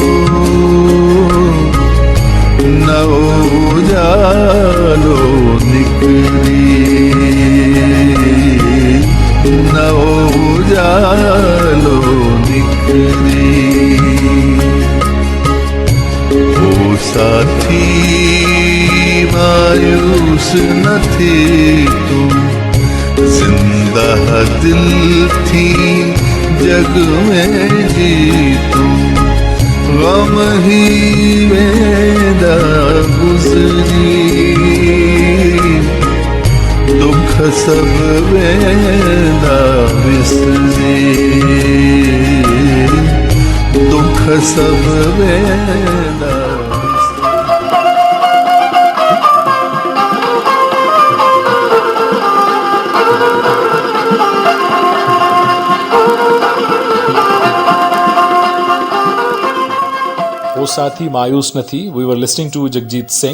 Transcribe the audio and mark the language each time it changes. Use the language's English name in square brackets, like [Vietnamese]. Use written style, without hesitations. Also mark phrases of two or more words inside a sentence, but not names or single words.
[Sindhi] नओ उजालो निकिरी नओ उजालो निकिरी ओ साथी मायूस न थी तू जिंदा दिल थी जग में जी तू गम ही वेंदा गुज़री दुख सब वेंदा विसरी दुख सब वेंदा [English] O Sathi Mayus Nathi, we were listening to Jagjit Singh,